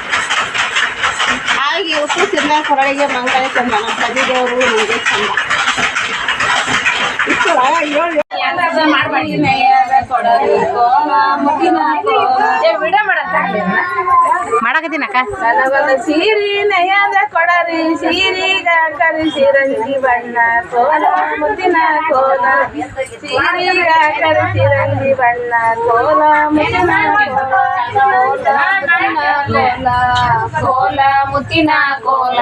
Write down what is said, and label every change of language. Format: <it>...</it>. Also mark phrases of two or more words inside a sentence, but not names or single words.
<kn>ಹಾಗೆ ಉಪ್ಪು ಚಂದ, ಕೊರಳಿಗೆ ಮಂಗಲ ಚಂದ, ನಮ್ಮ ಪತಿದೇವರು ನಮಗೆ ಚಂದ. ಮಾಡಕತ್ತೀನಕ್ಕ. ನನಗೊಂದು ಸೀರಿ ನಯದ ಕೊಡರಿ, ಸೀರಿಗ ಕರಿಸಿ ರಂಗಿ ಬಣ್ಣ ಕೋಲ, ಮುತ್ತಿನ ಕೋಲ, ಸೀರಿಗ ಕರಿಸಿ ರಂಗಿ ಬಣ್ಣ ಕೋಲ, ಮುತ್ತಿನ ಕೋಲ, ಮುತ್ತಿನ ಕೋಲ,</kn>